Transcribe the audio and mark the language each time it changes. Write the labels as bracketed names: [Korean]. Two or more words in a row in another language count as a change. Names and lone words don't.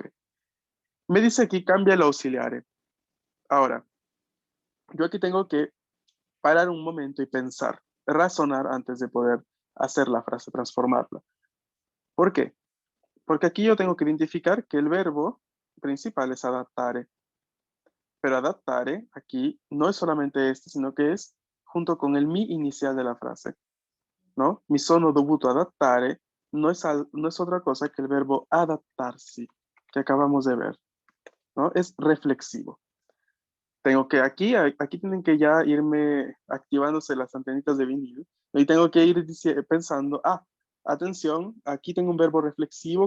[Spanish] Me dice aquí cambia el auxiliar. Ahora, yo aquí tengo que parar un momento y pensar, razonar antes de poder hacer la frase, transformarla. ¿Por qué? Porque aquí yo tengo que identificar que el verbo principal es adaptare. Pero adaptare aquí no es solamente este, sino que es junto con el mi inicial de la frase, ¿no? [Italian] Mi sono dovuto adattare [Spanish] no es otra cosa que el verbo adaptarse, que acabamos de ver, ¿no? Es reflexivo. Tengo que aquí tienen que ya irme activándose las antenitas de vinil y tengo que ir pensando, atención, aquí tengo un verbo reflexivo.